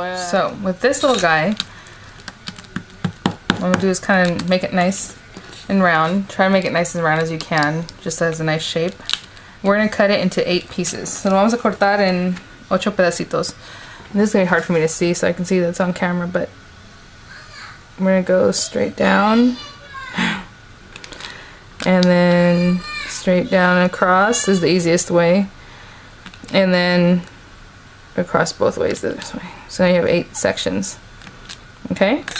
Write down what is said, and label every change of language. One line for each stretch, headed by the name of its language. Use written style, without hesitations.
English: So with this little guy, what I'm going to do is kind of make it nice and round. Try to make it nice and round as you can, just as a nice shape. We're going to cut it into 8 pieces.
Spanish: So lo vamos a cortar en 8 pedacitos.
English: And this is going to be hard for me to see, so I can see that it's on camera, but we're going to go straight down. And then straight down across is the easiest way. And then across both ways this way. So now you have 8 sections. Okay?